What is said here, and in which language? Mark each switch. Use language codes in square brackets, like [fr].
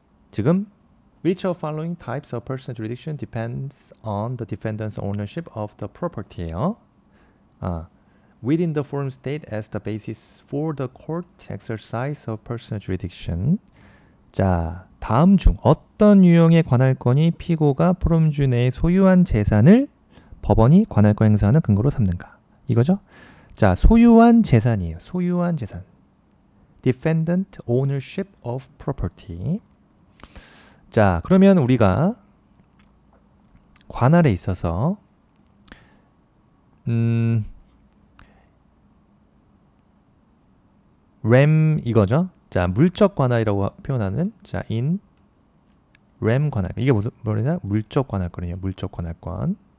[ko] 지금 [en] Which of following types of personal jurisdiction depends on the defendant's ownership of the property예요. Within the forum state as the basis for the court exercise of personal jurisdiction. [ko] 자, 다음 중 어떤 유형의 관할권이 피고가 포럼주 내에 소유한 재산을 법원이 관할권 행사하는 근거로 삼는가? 이거죠? 자, 소유한 재산이에요. 소유한 재산. [en] Defendant ownership of property. [ko] 자, 그러면 우리가 관할에 있어서 램 이거죠. 자, 물적 관할이라고 표현하는 자, in 램 관할. 이게 뭐냐? 물적 관할권이에요. 물적 관할권.